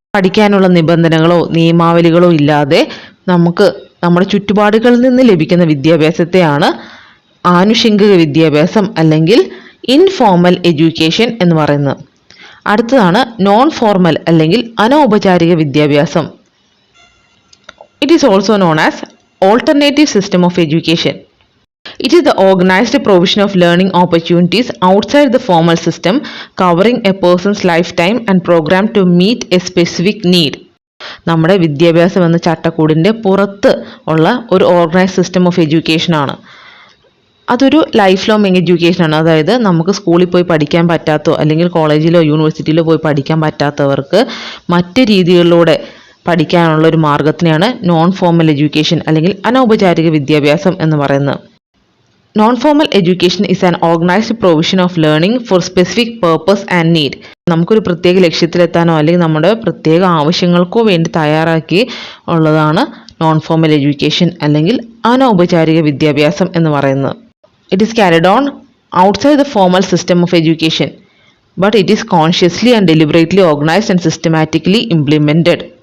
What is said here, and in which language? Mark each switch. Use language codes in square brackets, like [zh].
[ml] പഠിക്കാനുള്ള നിബന്ധനകളോ നിയമാവലികളോ ഇല്ലാതെ നമുക്ക് നമ്മുടെ ചുറ്റുപാടുകളിൽ നിന്ന് ലഭിക്കുന്ന വിദ്യാഭ്യാസത്തെയാണ് ആനുഷംഗിക വിദ്യാഭ്യാസം അല്ലെങ്കിൽ ഇൻഫോർമൽ എഡ്യൂക്കേഷൻ എന്ന് പറയുന്നത്. അടുത്തതാണ് നോൺ ഫോർമൽ അല്ലെങ്കിൽ അനൗപചാരിക വിദ്യാഭ്യാസം. [en] It is also known as alternative system of education. It is the organized provision of learning opportunities outside the formal system, covering a person's lifetime and programmed to meet a specific need. [ml] നമ്മുടെ വിദ്യാഭ്യാസം എന്ന ചട്ടക്കൂടിൻ്റെ പുറത്ത് ഉള്ള ഒരു [en] organised system of education [ml] ആണ്. അതൊരു life long എഡ്യൂക്കേഷനാണ്. അതായത് നമുക്ക് സ്കൂളിൽ പോയി പഠിക്കാൻ പറ്റാത്തോ അല്ലെങ്കിൽ കോളേജിലോ യൂണിവേഴ്സിറ്റിയിലോ പോയി പഠിക്കാൻ പറ്റാത്തവർക്ക് മറ്റ് രീതികളിലൂടെ പഠിക്കാനുള്ള ഒരു മാർഗത്തിനെയാണ് നോൺ ഫോർമൽ എഡ്യൂക്കേഷൻ അല്ലെങ്കിൽ അനൗപചാരിക വിദ്യാഭ്യാസം എന്ന് പറയുന്നത്. [en] Non-formal education is an organized provision of learning for specific purpose and need. [ml] നമുക്കൊരു പ്രത്യേക ലക്ഷ്യത്തിലെത്താനോ അല്ലെങ്കിൽ നമ്മുടെ പ്രത്യേക ആവശ്യങ്ങൾക്കോ വേണ്ടി തയ്യാറാക്കി ഉള്ളതാണ് നോൺ ഫോർമൽ എഡ്യൂക്കേഷൻ അല്ലെങ്കിൽ അനൗപചാരിക വിദ്യാഭ്യാസം എന്ന് പറയുന്നത്. [en] It is carried on outside the formal system of education, but it is consciously and deliberately organised and systematically implemented.